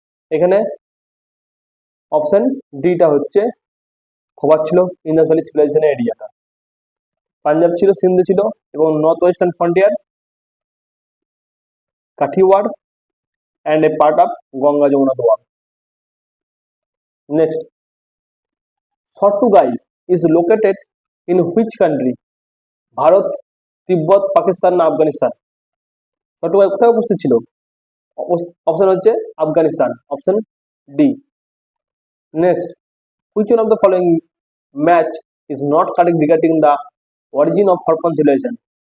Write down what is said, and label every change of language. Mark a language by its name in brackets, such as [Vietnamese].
[Bangla] এখানে অপশন ডিটা হচ্ছে কভার ছিল ইন্দাস ভ্যালি সিভিলাইজেশনের এরিয়াটা। পাঞ্জাব ছিল, সিন্ধ ছিল এবং north western frontier, কাঠিওয়াড় [English] and a part of [Bangla] Ganga, Jamuna, doab. [English] Next, Sortugai is located in which country? [Bangla] Bharat, তিব্বত, পাকিস্তান না আফগানিস্তান? চট্টগ্রাম কোথায় উপস্থিত ছিল? অপশন হচ্ছে Afghanistan, option D. [English] Next, which one of the following match is not correct regarding the origin of Harappan civilization?